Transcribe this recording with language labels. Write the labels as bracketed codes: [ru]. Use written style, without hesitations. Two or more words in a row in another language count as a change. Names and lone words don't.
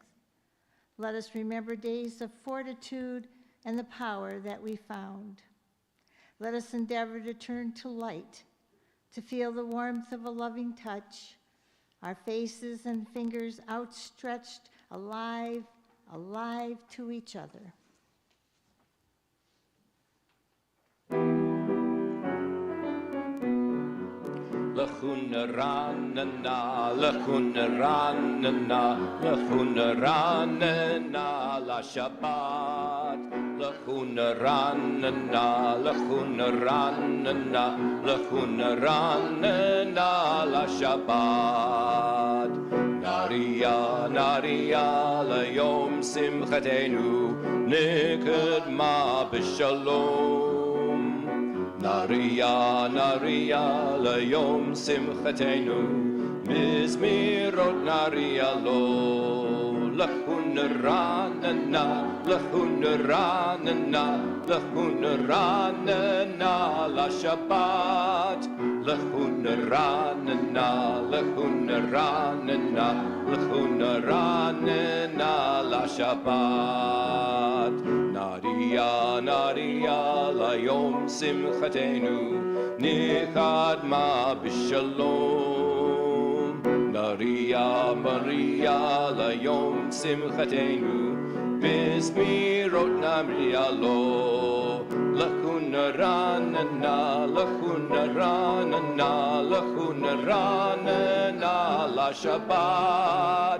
[en] Let us remember days of fortitude and the power that we found. Let us endeavor to turn to light, to feel the warmth of a loving touch, our faces and fingers outstretched, alive to each other. [he] לכו נרננה, לכו נרננה, לכו נרננה לשבת. לכו נרננה, לכו נרננה, לכו נרננה לשבת. נריעה, נריעה, ליום שמחתנו, נקדמה בשלום. נריעה, נריעה, ליום שמחתנו, בזמירות נריע לו. לכו נרננה, לכו נרננה, לכו נרננה לשבת. לכו נרננה, לכו נרננה, לכו נרננה לשבת. נריעה, נריעה, ליום שמחתנו, נקדמה בשלום. נריעה, נריעה, ליום שמחתנו, בזמירות נריע לו. לכו נרננה, לכו נרננה, לכו נרננה לשבת.